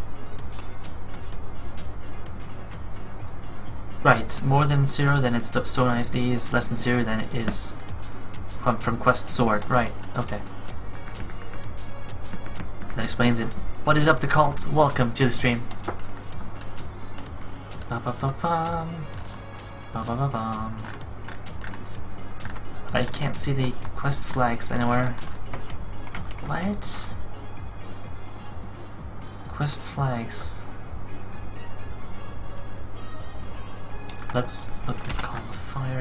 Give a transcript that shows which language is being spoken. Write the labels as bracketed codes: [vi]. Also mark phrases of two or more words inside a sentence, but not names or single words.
[en] Right, more than 0, then it's the so nice these. Less than 0, then it is from quest sort. Right, okay. That explains it. What is up, the cult? Welcome to the stream. Ba-ba-ba-bum. Ba-ba-ba-bum. I can't see the quest flags anywhere. What? Quest flags. Let's look at Call of Fire.